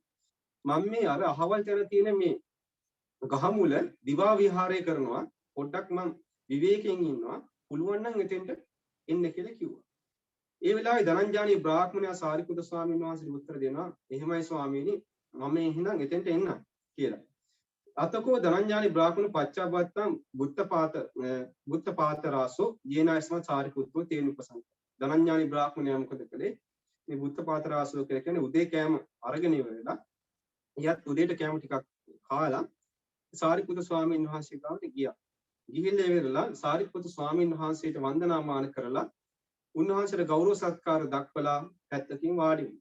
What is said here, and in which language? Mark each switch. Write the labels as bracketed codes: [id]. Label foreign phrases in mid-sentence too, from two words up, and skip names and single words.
[si] මම මේ අර අහවල් තැන තියෙන මේ ගහමුල දිවා විහාරය කරනවා. පොඩ්ඩක් මම විවේකයෙන් ඉන්නවා. පුළුවන් නම් එතෙන්ට එන්න කියලා කිව්වා. ඒ වෙලාවේ ධනංජානි බ්‍රාහ්මණයා සාරිපුත්‍ර ස්වාමීන් වහන්සේට උත්තර දෙනවා එහෙමයි ස්වාමීනි මම එහෙනම් එතෙන්ට එන්නම් කියලා. [pi] අතකෝ ධනංජානි බ්‍රාහ්මණ පච්චාබත්තම් බුත්තපාත රාසෝ යේනායස්ම සාරිපුත්‍රෝ තේනුපසං. [si] ධනංජානි බ්‍රාහ්මණයා මොකද කළේ? මේ [pi] බුත්තපාත රාසෝ [si] කියන්නේ උදේ කෑම අරගෙන ඉවරලා එයත් උදේට කෑම ටිකක් කාලා සාරිපුත්‍ර ස්වාමීන් වහන්සේ ගාවට ගියා. ගිහිල්ලා ඉවරලා සාරිපුත්‍ර ස්වාමීන් වහන්සේට වන්දනාමාන කරලා උන්වහන්සේට ගෞරව සත්කාර දක්වලා පැත්තකින් වාඩි වුණා.